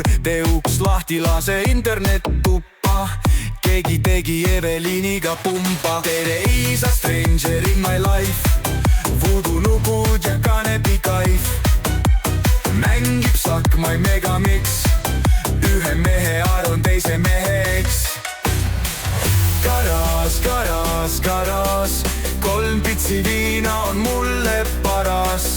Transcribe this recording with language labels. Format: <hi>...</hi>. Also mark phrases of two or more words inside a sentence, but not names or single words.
<et>Tee uks lahti, lase internet tuppa, keegi tegi Eveliiniga pumpa. Tere isa,</et> <en>stranger in my life,</en> <et>voodoo nupud ja kanepikaif. Mängib Sakmai Megamix, ühe mehe arvan teise mehe eks. Karas, 3 pitsi viina on mulle paras.</et>